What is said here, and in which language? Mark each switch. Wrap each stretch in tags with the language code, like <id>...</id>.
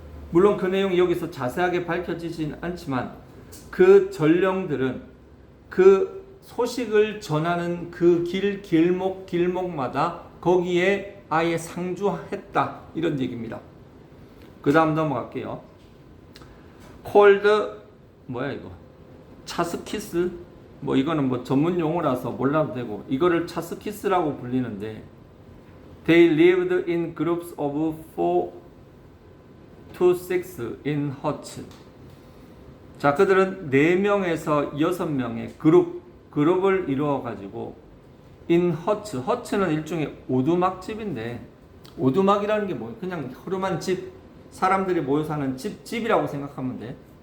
<ko>물론 그 내용이 여기서 자세하게 밝혀지진 않지만 그 전령들은 그 소식을 전하는 그 길목마다 거기에 아예 상주했다, 이런 얘기입니다. 그 다음 넘어갈게요. 콜드 뭐야 이거? 차스키스? 뭐 이거는 뭐 전문 용어라서 몰라도 되고 이거를 차스키스라고 불리는데</ko> <en>They lived in groups of 4 to 6 in huts.</en> <ko>자, 그들은 4명에서 6명의 그룹을 이루어 가지고</ko> <en>in huts.</en> <ko>huts는 일종의 오두막집인데, 오두막이라는 게 뭐예요? 그냥 허름한 집, 사람들이 모여 사는 집이라고 생각하면 돼.</ko>